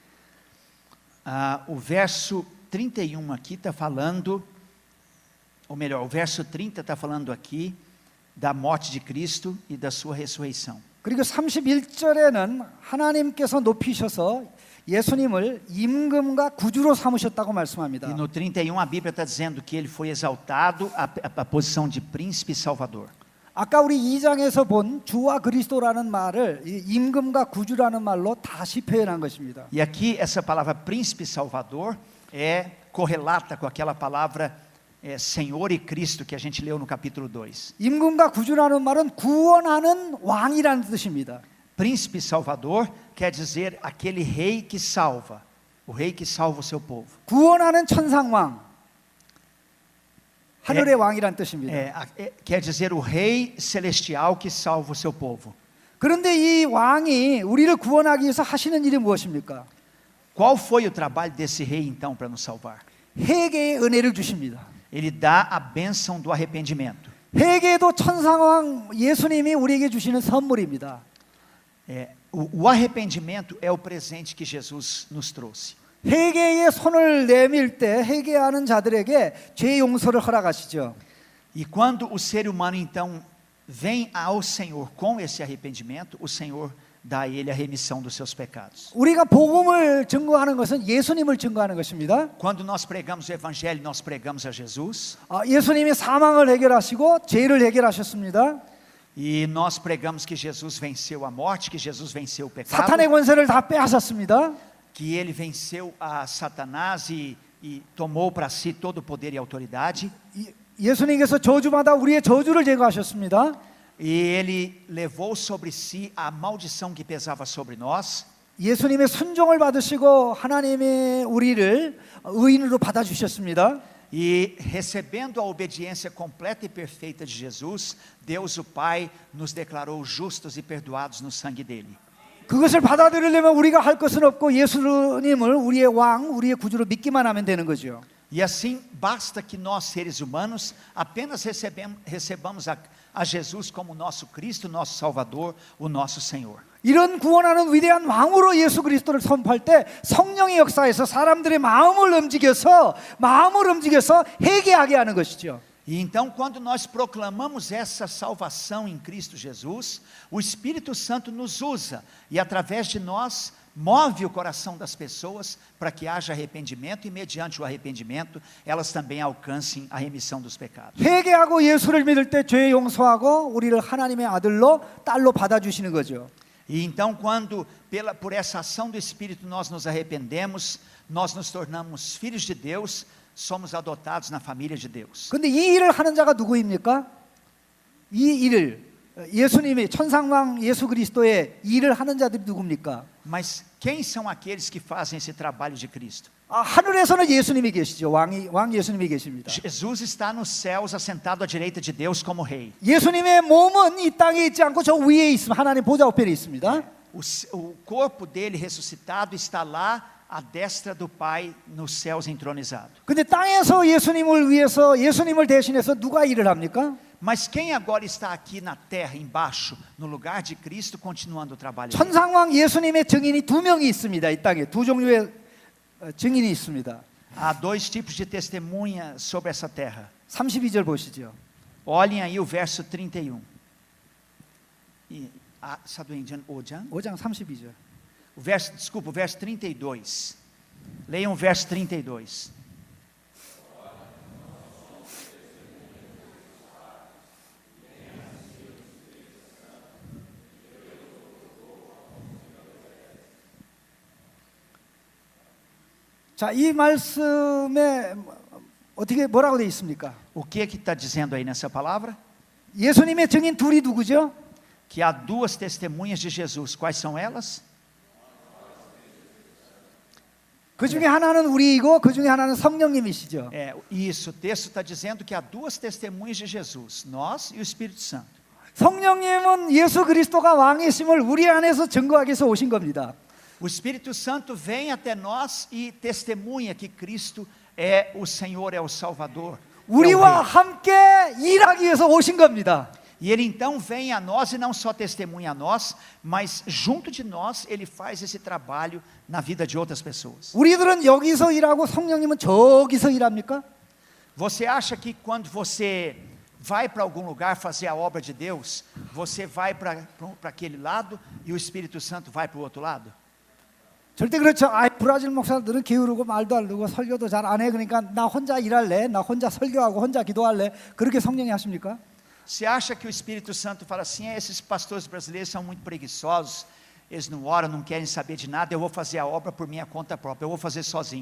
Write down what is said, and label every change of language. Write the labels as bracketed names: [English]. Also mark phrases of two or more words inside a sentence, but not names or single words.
[Portuguese] O verso 31 aqui está falando, ou melhor, o verso 30 está falando aqui da morte de Cristo e da sua ressurreição. [Korean] 그리고 31절에는 하나님께서 높이셔서 예수님을 임금과 구주로 삼으셨다고 말씀합니다. [Portuguese] E no 31 a Bíblia está dizendo que ele foi exaltado à posição de príncipe e salvador. [Korean] 아까 우리 2장에서 본 주와 그리스도라는 말을 이 임금과 구주라는 말로 다시 표현한 것입니다. [Portuguese] E aqui essa palavra príncipe e salvador é correlata com aquela palavra Senhor e Cristo que a gente leu no capítulo 2. [Korean] 임금과 구주라는 말은 구원하는 왕이라는 뜻입니다. [Portuguese] Príncipe e salvador quer dizer aquele rei que salva, o rei que salva o seu povo. [Korean] 구원하는 천상왕, 하늘의 왕이란 뜻입니다. [Portuguese] Quer dizer o rei celestial que salva o seu povo. [Korean] 그런데 이 왕이 우리를 구원하기 위해서 하시는 일이 무엇입니까? [Portuguese] Qual foi o trabalho desse rei então para nos salvar? [Korean] 회개의 은혜를 주십니다. [Portuguese] Ele dá a bênção do arrependimento. [Korean] 회개도 천상왕 예수님이 우리에게 주시는 선물입니다. [Portuguese] O arrependimento é o presente que Jesus nos trouxe. [Korean] 회개의 손을 내밀 때 회개하는 자들에게 죄 용서를 허락하시죠. [Portuguese] E quando o ser humano então vem ao Senhor com esse arrependimento, o Senhor dá a ele a remissão dos seus pecados. [Korean] 우리가 복음을 증거하는 것은 예수님을 증거하는 것입니다. [Portuguese] Quando nós pregamos o evangelho, nós pregamos a Jesus. [Korean] 예수님이 사망을 해결하시고 죄를 해결하셨습니다. [Portuguese] E nós pregamos que Jesus venceu a morte, que Jesus venceu o pecado, [Korean] 사탄의 권세를 다 빼앗았습니다. [Portuguese] que ele venceu a Satanás e tomou para si todo o poder e autoridade. [Korean] 예수님께서 저주마다 우리의 저주를 제거하셨습니다. [Portuguese] E ele levou sobre si a maldição que pesava sobre nós. [Korean] 예수님의 순종을 받으시고 하나님의 우리를 의인으로 받아주셨습니다. [Portuguese] E recebendo a obediência completa e perfeita de Jesus, Deus o Pai nos declarou justos e perdoados no sangue dele. [Korean] 그것을 받아들이려면 우리가 할 것은 없고 예수님을 우리의 왕, 우리의 구주로 믿기만 하면 되는 거죠. [Portuguese] E assim, basta que nós, seres humanos, apenas recebamos a Jesus como nosso Cristo, nosso Salvador, o nosso Senhor. [Korean] 이런 구원하는 위대한 왕으로 예수 그리스도를 선포할 때 성령의 역사에서 사람들의 마음을 움직여서 회개하게 하는 것이죠. [Portuguese] E então, quando nós proclamamos essa salvação em Cristo Jesus, o Espírito Santo nos usa e através de nós move o coração das pessoas para que haja arrependimento e mediante o arrependimento elas também alcancem a remissão dos pecados. [Korean] 회개하고 예수를 믿을 때 죄 용서하고 우리를 하나님의 아들로 딸로 받아주시는 거죠. [Portuguese] E então, quando por essa ação do Espírito nós nos arrependemos, nós nos tornamos filhos de Deus, somos adotados na família de Deus. [Korean] 근데 이 일을 하는 자가 누구입니까? 이 일을 예수님이 천상왕 예수 그리스도의 일을 하는 자들이 누굽니까? [Portuguese] Mas quem são aqueles que fazem esse trabalho de Cristo? [Korean] 하늘에서는 예수님이 계시죠. 왕 예수님이 계십니다. [Portuguese] Jesus está nos céus, assentado à direita de Deus como rei. [Korean] 예수님의 몸은 이 땅에 있지 않고 저 위에 있습니다. 하나님 보좌 우편에 있습니다. [Portuguese] O corpo dele ressuscitado está lá à destra do Pai nos céus entronizado. [Korean] 근데 땅에서 예수님을 위해서 예수님을 대신해서 누가 일을 합니까? [Portuguese] Mas quem agora está aqui na terra, embaixo, no lugar de Cristo, continuando o trabalho dele? [Korean] 천상왕 예수님의 증인이 두 명이 있습니다. 이 땅에 두 종류의 증인이 있습니다. [Portuguese] Há dois tipos de testemunha sobre essa terra. [Korean] 32절 보시죠. [Portuguese] Olhem aí o verso 31. [Korean] 사도행전 5장. 5장 32절. [Portuguese] Desculpa, o verso 32. Leiam o verso 32. [Korean] 자, 이 말씀에 어떻게 뭐라고 되어 있습니까? [Portuguese] O que está dizendo aí nessa palavra? [Korean] 예수님의 증인 둘이 누구죠? [Portuguese] Que há duas testemunhas de Jesus. Quais são elas? [Korean] 그 중에 하나는 우리이고 그 중에 하나는 성령님이시죠. [Portuguese] Isso, o texto está dizendo que há duas testemunhas de Jesus, nós e o Espírito Santo. [Korean] 성령님은 예수 그리스도가 왕이심을 우리 안에서 증거하기 위해서 오신 겁니다. [Portuguese] O Espírito Santo vem até nós e testemunha que Cristo é o Senhor, é o Salvador. [Korean] 우리와 함께 일하기 위해서 오신 겁니다. [Portuguese] E ele então vem a nós e não só testemunha a nós, mas junto de nós ele faz esse trabalho na vida de outras pessoas. [Korean] 우리들은 여기서 일하고 성령님은 저기서 일합니까? [Portuguese] Você acha que quando você vai para algum lugar fazer a obra de Deus, você vai para aquele lado e o Espírito Santo vai para o outro lado? [Korean] 절대 그렇죠. 브라질 목사들은 게으르고 말도 안 듣고 설교도 잘 안 해. 그러니까 나 혼자 일할래, 나 혼자 설교하고 혼자 기도할래. 그렇게 성령이 하십니까? [Portuguese] Você acha que o Espírito Santo fala assim, esses pastores brasileiros são muito preguiçosos, eles não oram, não querem saber de nada, eu vou fazer a obra por minha conta própria, eu vou fazer sozinho.